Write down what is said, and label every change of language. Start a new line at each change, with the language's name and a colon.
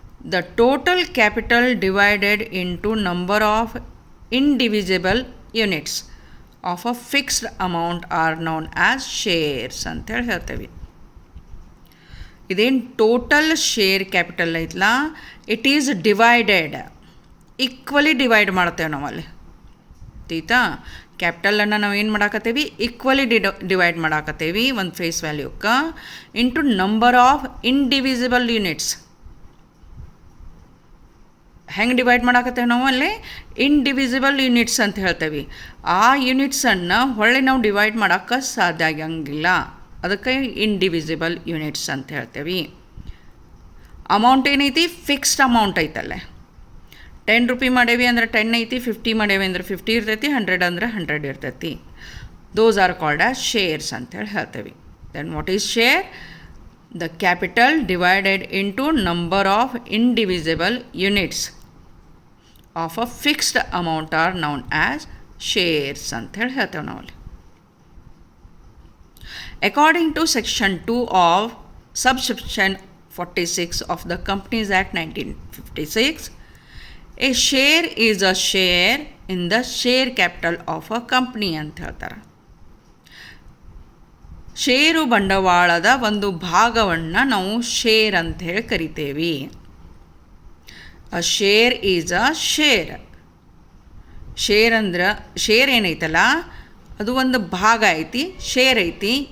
English: The total capital divided into number of indivisible units of a fixed amount are known as shares
Kannada: ಅಂತ ಹೇಳಿ ಹೇಳ್ತೇವೆ. ಇದೇನು total share capital ಐತಲ್ಲ,
English: it is divided,
Kannada: equally divide ಮಾಡ್ತೇವೆ ನಾವಲ್ಲಿ. ಆಯ್ತಾ? ಕ್ಯಾಪಿಟಲನ್ನು ನಾವು ಏನು ಮಾಡಾಕತ್ತೇವಿ? ಈಕ್ವಲಿ ಡಿವೈಡ್ ಮಾಡಾಕತ್ತೇವಿ ಒಂದು face ವ್ಯಾಲ್ಯೂಕ್ಕೆ
English: Into number of indivisible units.
Kannada: ಹೆಂಗೆ ಡಿವೈಡ್ ಮಾಡಾಕತ್ತೇವೆ ನಾವು ಅಲ್ಲಿ? ಇಂಡಿವಿಸಿಬಲ್ ಯೂನಿಟ್ಸ್ ಅಂತ ಹೇಳ್ತೇವೆ. ಆ ಯೂನಿಟ್ಸನ್ನು ಹೊಳ್ಳಿ ನಾವು ಡಿವೈಡ್ ಮಾಡೋಕ್ಕೆ ಸಾಧ್ಯ ಆಗಂಗಿಲ್ಲ, ಅದಕ್ಕೆ ಇಂಡಿವಿಸಿಬಲ್ ಯೂನಿಟ್ಸ್ ಅಂತ ಹೇಳ್ತೇವೆ. ಅಮೌಂಟ್ ಏನೈತಿ? Fixed amount ಐತಲ್ಲೇ. 10 ರೂಪಾಯಿ ಮಾಡೇವಿ ಅಂದ್ರೆ 10 ಐತಿ, 50 ಮಾಡೇವಿ ಅಂದ್ರೆ 50 ಇರ್ತೈತಿ, 100 ಅಂದ್ರೆ 100 ಇರ್ತೈತಿ.
English: those are called as shares
Kannada: ಅಂತೇಳಿ ಹೇಳ್ತೇವೆ.
English: Then what is share? The capital divided into number of indivisible units of a fixed amount are known as shares
Kannada: ಅಂತ ಹೇಳಿ ಹೇಳ್ತೇವೆ ನಾವಲ್ಲಿ.
English: According to section 2 of subsection 46 of the Companies Act 1956, a share is a share in the share capital of a company
Kannada: ಅಂತ ಹೇಳ್ತಾರೆ. ಷೇರು ಬಂಡವಾಳದ ಒಂದು ಭಾಗವನ್ನು ನಾವು ಶೇರ್ ಅಂತ ಹೇಳಿ ಕರಿತೇವೆ.
English: A share is a share.
Kannada: Share ಅಂದ್ರೆ ಶೇರ್ ಏನೈತಲ್ಲ ಅದು ಒಂದು ಭಾಗ ಐತಿ, ಶೇರ್ ಐತಿ.